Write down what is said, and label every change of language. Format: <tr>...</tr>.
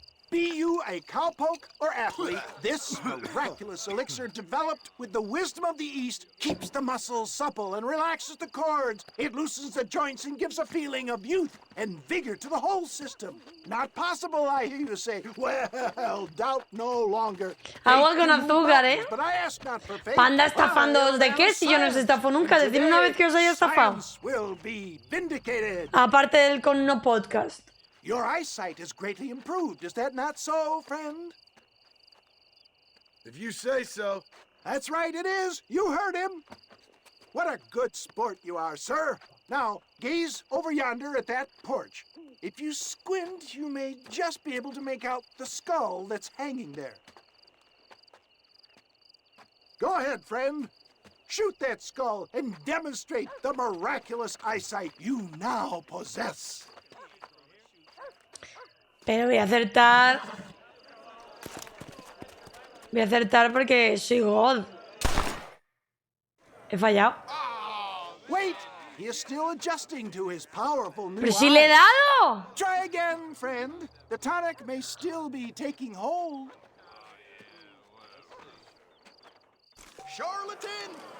<en>Be you a cowpoke or athlete, this miraculous elixir developed with the wisdom of the East keeps the muscles supple and relaxes the cords. It loosens the joints and gives a feeling of youth and vigor to the whole system. Not possible, I hear you say. Well, doubt no longer.</en> <es>Agua con azúcar, ¿eh?</es> <en>But I ask not for faith.</en> <es>Panda estafándoos de qué si yo no os estafo nunca. Decid una vez que os haya estafado.</es> <en>Science will be vindicated.</en> <es>Aparte del con no podcast.</es> <en>Your eyesight is greatly improved. Is that not so, friend? If you say so. That's right, it is. You heard him. What a good sport you are, sir. Now, gaze over yonder at that porch. If you squint, you may just be able to make out the skull that's hanging there. Go ahead, friend. Shoot that skull and demonstrate the miraculous eyesight you now possess.</en> <es>Pero voy a acertar. Voy a acertar porque soy God. He fallado.</es> <en>Wait, he is still adjusting to his powerful new</en> <es>¡Pero si le he</es> <en>eyes.</en> <es>dado!</es> <en>Try again, friend. The tonic may still be taking hold. Charlatan!</en>